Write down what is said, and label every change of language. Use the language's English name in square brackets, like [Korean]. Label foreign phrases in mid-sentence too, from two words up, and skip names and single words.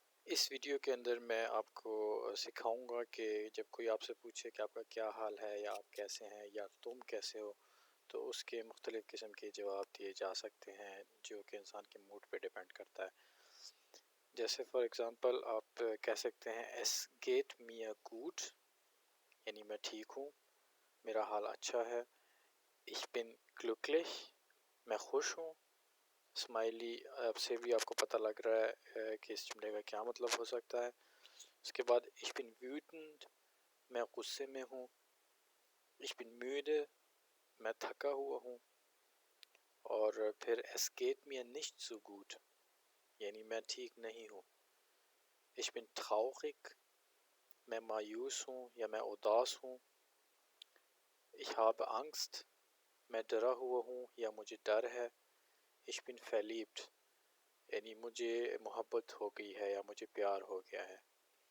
[Urdu] اس ویڈیو کے اندر میں آپ کو سکھاؤں گا کہ جب کوئی آپ سے پوچھے کہ آپ کا کیا حال ہے یا آپ کیسے ہیں یا تم کیسے ہو، تو اس کے مختلف قسم کے جواب دیے جا سکتے ہیں جو کہ انسان کے موڈ پہ ڈیپینڈ کرتا ہے۔ جیسے [English] for example [Urdu] آپ کہہ سکتے ہیں [German] es geht mir a gut, [Urdu] یعنی میں ٹھیک ہوں، میرا حال اچھا ہے۔ [German] ich bin glücklich، [Urdu] میں خوش ہوں۔ اسمائلی آپ سے بھی آپ کو پتہ لگ رہا ہے کہ اس جملے کا کیا مطلب ہو سکتا ہے۔ اس کے بعد [German] ich bin wütend، [Urdu] میں غصے میں ہوں۔ [German] ich bin müde، [Urdu] میں تھکا ہوا ہوں۔ اور پھر [German] es geht mir nicht so gut، [Urdu] یعنی میں ٹھیک نہیں ہوں۔ [German] ich bin traurig، [Urdu] میں مایوس ہوں یا میں اداس ہوں۔ [German] ich habe Angst، [Urdu] میں ڈرا ہوا ہوں یا مجھے ڈر ہے۔ [German] ich bin verliebt، [Urdu] یعنی مجھے محبت ہو گئی ہے یا مجھے پیار ہو گیا ہے۔